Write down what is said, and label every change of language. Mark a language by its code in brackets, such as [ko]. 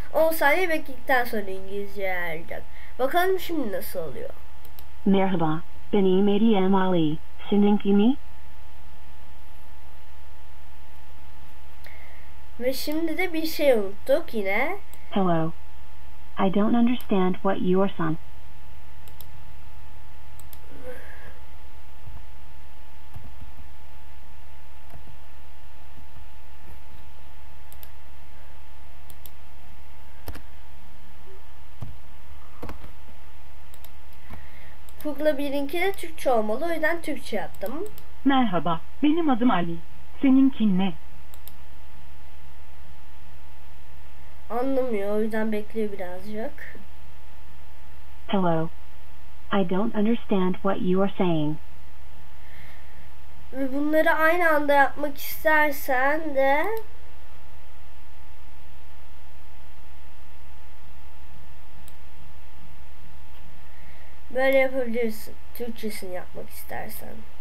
[tr] 10 saniye bekledikten sonra İngilizceye ayarlayacak. Bakalım şimdi nasıl oluyor. Merhaba. Benim adım Ali. Seninki ne? Ve şimdi de bir şey unuttuk yine. [en] Hello. I don't understand what you are saying. [tr] Kukla 1'inki de Türkçe olmalı. O yüzden Türkçe yaptım. Merhaba. Benim adım Ali. Seninki ne? Anlamıyor. O yüzden bekliyor birazcık. [en] Hello. I don't understand what you are saying. [tr] Ve bunları aynı anda yapmak istersen de böyle yapabilirsin. Türkçesini yapmak istersen.